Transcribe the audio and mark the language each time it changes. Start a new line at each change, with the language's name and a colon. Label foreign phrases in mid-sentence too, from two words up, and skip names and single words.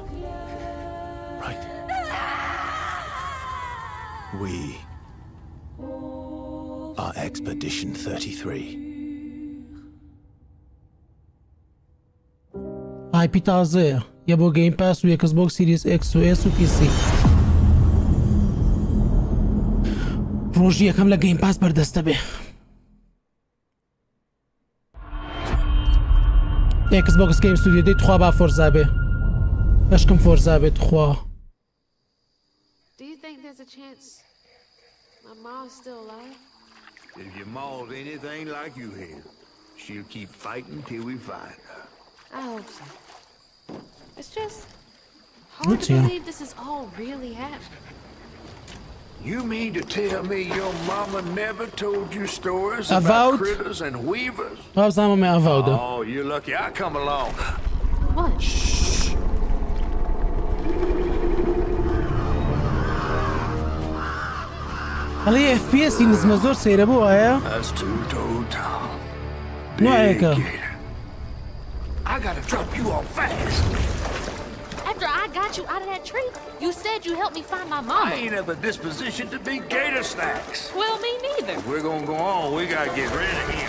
English: Right? We are Expedition 33.
Central Kurdish: IP تازەیە یە بۆ گەیم پاس و ئێکس بۆکس سیریز X و S و PC. ڕۆژی یەکەم لە گەیم پاس بەردەستە بێ. ئێکس بۆکس گەیم ستودیۆ دەیت خوا با فۆرزا بێ. بەشکم فۆرزا بێت خوا.
English: Do you think there's a chance my mom's still alive? If your mom's anything like you here, she'll keep fighting till we find her. I hope so. It's just hard to believe this is all really happening. You mean to tell me your mama never told you stories about about critters and weavers? Oh, you're lucky I come along. What? Shh.
Central Kurdish: هەڵی FPS نزمە زۆر سەیرە بۆ ئایا؟
English: That's two-toed Tom.
Central Kurdish: نوعەیەکە.
English: I gotta drop you off fast. After I got you out of that tree, you said you helped me find my mama. I ain't of a disposition to be gator snacks. Well, me neither. If we're gonna go on, we gotta get rid of him.